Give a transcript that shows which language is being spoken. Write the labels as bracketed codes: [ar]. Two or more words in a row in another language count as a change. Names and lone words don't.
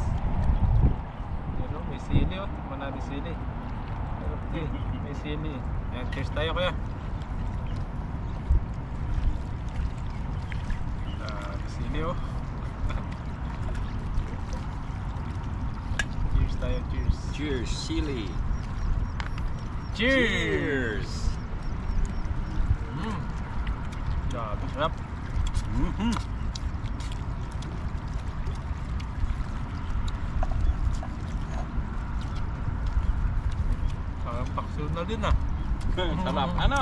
[tl] Yun o, may sili o. Tikman natin sili. Okay, may sili. Ayan, cheers tayo Kuya. Sili o. Cheers tayo, cheers. [en] Cheers, silly. [tl] Cheers! Grabe, sarap. Parang paksul na din Sarap. Ano?